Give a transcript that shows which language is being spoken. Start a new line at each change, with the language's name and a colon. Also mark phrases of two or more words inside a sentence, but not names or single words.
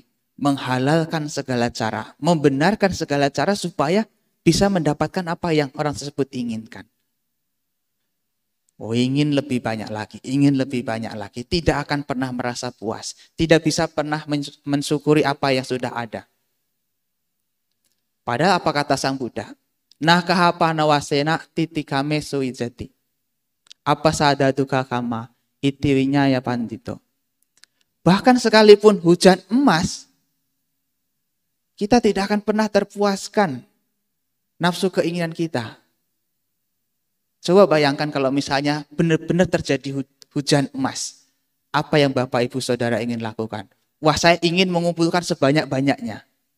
Indonesian: Menghalalkan segala cara, membenarkan segala cara supaya bisa mendapatkan apa yang orang tersebut inginkan. Oh, ingin lebih banyak lagi, ingin lebih banyak lagi. Tidak akan pernah merasa puas. Tidak bisa pernah mensyukuri apa yang sudah ada. Padahal apa kata Sang Buddha?
Pali: Nakahapa nawasena titikame suwijati. Apa sadaduka kama itiwinya ya pandito.
Indonesian: Bahkan sekalipun hujan emas, kita tidak akan pernah terpuaskan nafsu keinginan kita. Coba bayangkan kalau misalnya benar-benar terjadi hujan emas. Apa yang Bapak Ibu Saudara ingin lakukan? Wah, saya ingin mengumpulkan sebanyak-banyaknya.